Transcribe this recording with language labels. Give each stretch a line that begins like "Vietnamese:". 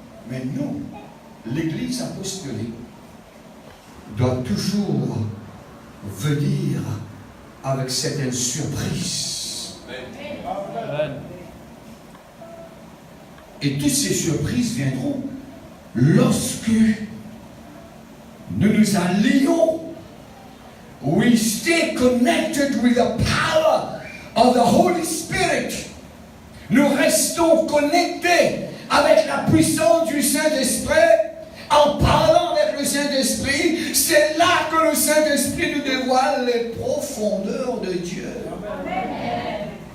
French: Mais nous, l'Église apostolique doit toujours venir avec certaines surprises. Et toutes ces surprises viendront lorsque nous nous allions.
English: We stay connected with the power of the Holy Spirit.
French: Nous restons connectés avec la puissance du Saint-Esprit. En parlant avec le Saint-Esprit, c'est là que le Saint-Esprit nous dévoile les profondeurs de Dieu. Amen.